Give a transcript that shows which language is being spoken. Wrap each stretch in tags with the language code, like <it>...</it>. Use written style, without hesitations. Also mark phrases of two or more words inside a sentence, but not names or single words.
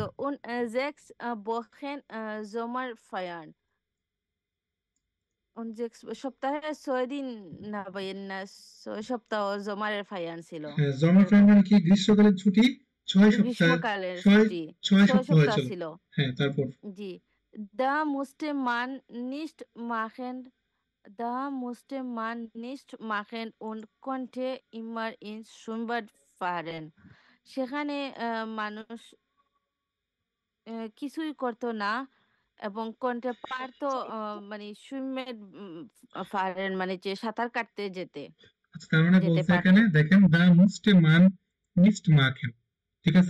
<de>Und 6 Wochen Sommerferien.</de> <bn>Und 6 সপ্তাহে 6 দিন না ভাইয়া, না 6 সপ্তাহ</bn> <de>Sommerferien</de> <bn>ছিল। হ্যাঁ জমা এরকম টাইম মানে কি গ্রীষ্মকালীন ছুটি 6 সপ্তাহ, গ্রীষ্মকালের 6 ছুটি 6 6 সপ্তাহ সপ্তাহ হয়েছিল। ছিল। হ্যাঁ তারপর জি।</bn> <de>Da musste man nicht machen, da musste man nicht machen und konnte immer ins Schwimmbad fahren.</de> <bn>সেখানে মানুষ কিছুই করতো না এবং কন্টে পারতো মানে সুইমের ফারেন মানে যে সাঁতার কাটতে যেতে আচ্ছা তার মানে যেতে বলছে পারতো। এখানে দেখেন</bn> <de>da musste man nicht machen,</de> <bn>ঠিক আছে।</bn>